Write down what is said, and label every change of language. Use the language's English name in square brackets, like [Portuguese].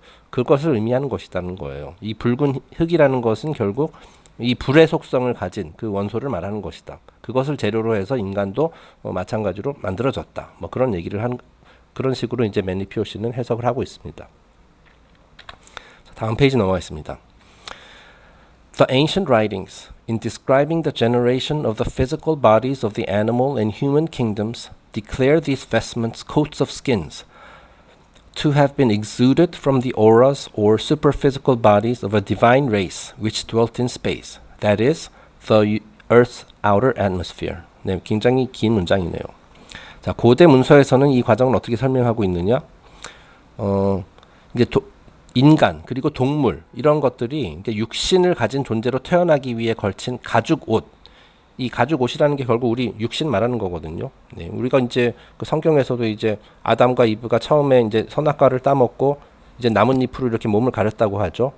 [Korean] 그것을 의미하는 것이라는 거예요. 이 붉은 흙이라는 것은 결국 이 불의 속성을 가진 그 원소를 말하는 것이다. 그것을 재료로 해서 인간도 마찬가지로 만들어졌다. 뭐 그런 얘기를 그런 식으로 이제 맨리 피오시는 해석을 하고 있습니다. 다음 페이지 넘어가겠습니다. [English] The ancient writings, in describing the generation of the physical bodies of the animal and human kingdoms, declare these vestments coats of skins to have been exuded from the auras or superphysical bodies of a divine race which dwelt in space, that is, the Earth's outer atmosphere. [Korean] 네, 굉장히 긴 문장이네요. 자, 고대 문서에서는 이 과정을 어떻게 설명하고 있느냐? 이제 인간 그리고 동물 이런 것들이 이제 육신을 가진 존재로 태어나기 위해 걸친 가죽 옷. 이 가죽 옷이라는 게 결국 우리 육신 말하는 거거든요. 네, 우리가 이제 그 성경에서도 이제 아담과 이브가 처음에 이제 선악과를 따먹고 이제 나뭇잎으로 이렇게 몸을 가렸다고 하죠.